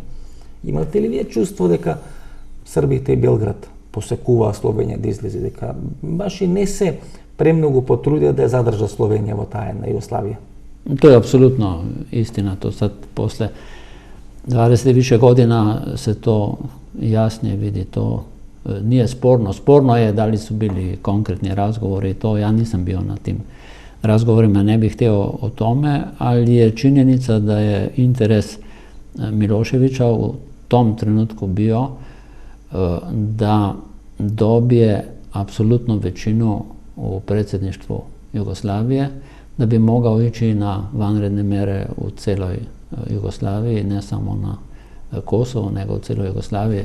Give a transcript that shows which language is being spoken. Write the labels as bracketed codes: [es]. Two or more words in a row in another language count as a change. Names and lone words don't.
[mk] Имате ли вие чувство дека Србите и Белград посекуваа Словенија да излезе, дека баш и не се премногу потрудија да ја задржа Словенија во таа една Југославија? [sr] To je apsolutno istina, to sad posle 20 i više godina se to jasnije vidi, to nije sporno. Sporno je da li su bili konkretni razgovori, to ja nisam bio na tim razgovorima, ne bih htio o tome, ali je činjenica da je interes Miloševića u tom trenutku bio da dobije apsolutnu većinu u predsjedništvu Jugoslavije, da bi mogao ići na vanredne mere u celoj Jugoslaviji, ne samo na Kosovo, nego u celoj Jugoslaviji.